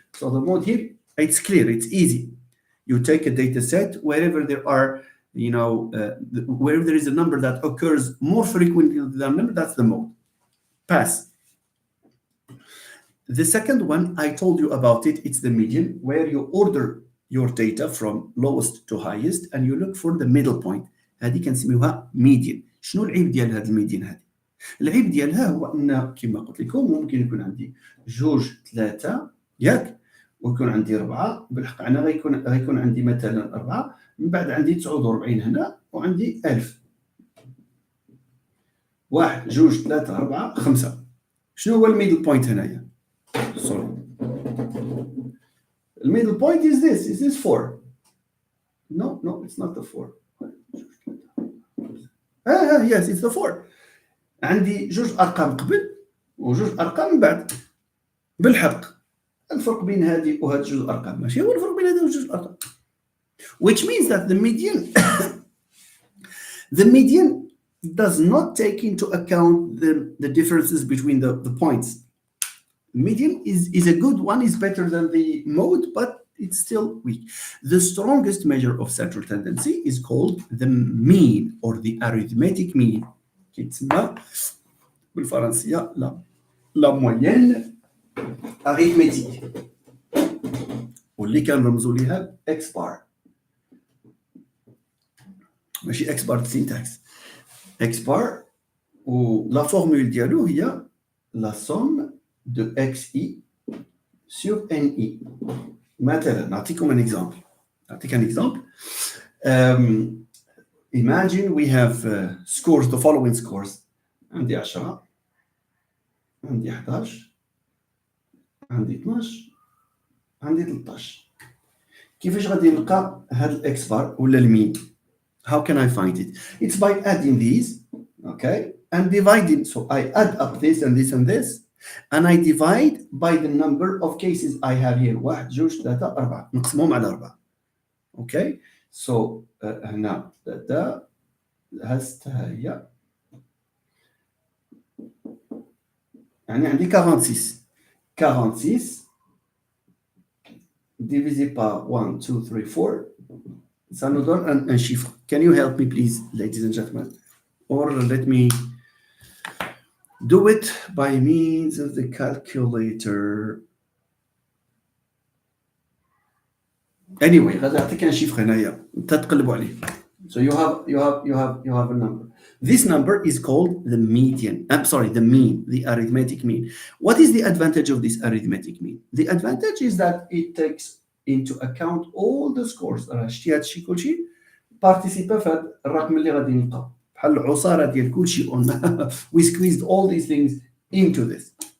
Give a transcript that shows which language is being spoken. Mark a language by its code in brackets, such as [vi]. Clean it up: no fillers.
[en] So the mode here, it's clear, it's easy. You take a data set wherever there are, wherever there is a number that occurs more frequently than the number, that's the mode. Pass. The second one, I told you about it, it's the median, where you order your data from lowest to highest and you look for the middle point. [ar] هذه كنسميوها median. شنو العيب ديال هذا الميديان هذه؟ العيب ديالها هو ان كما قلت لكم ممكن يكون عندي 2 3 ياك، ويكون عندي 4 بالحق انا غيكون عندي مثلا 4 من بعد عندي 49 هنا وعندي 1000 1 2 3 4 5 شنو هو الميدل بوينت هنايا سوري الميدل بوينت [en] is this 4 no it's not the 4 yes it's the 4 [ar] عندي جوج ارقام قبل وجوج ارقام من بعد بالحق الفرق بين هذه وهذه جوج ارقام ماشي هو الفرق بين هذه وجوج ارقام [en] which means that the median does not take into account the differences between the points. Median is a good one, is better than the mode, but it's still weak. The strongest measure of central tendency is called the mean or the arithmetic mean. [ar] كيتسمى بالفرنسية [fr] la moyenne arithmétique [ar] واللي كنرمزوا ليها x bar ماشي x bar syntax x bar و la formule ديالو هي [fr] la somme de xi sur ni. [ar] مثلا نعطيكم [fr] un exemple. [en] Imagine we have scores, the following scores. [ar] عندي 10 عندي 11 عندي 12 عندي 13 كيفاش غادي نلقى هاد الاكس بار ولا المين؟ [en] How can I find it? It's by adding these, okay, and dividing. So I add up this and this and this, and I divide by the number of cases I have here. [ar] 1 2 3 4 نقسمهم على 4. [fr] Okay, so [ar] هنا ده هسه هي يعني عندي 46 [fr] divisé par 1 2 3 4 ça nous donne un chiffre. [en] Can you help me please, ladies and gentlemen, or let me do it by means of the calculator. [ar] Anyway غادي نعطيك [fr] un chiffre [ar] هنايا انت تقلبوا عليه. [en] So you have a number. This number is called the median. I'm sorry, the mean, the arithmetic mean. What is the advantage of this arithmetic mean? The advantage is that it takes into account all the scores. [ar] راه شتي هادشي كلشي participa في هاد الرقم اللي غادي نلقاو بحال العصاره ديال كلشي [en] we squeezed all these things into this.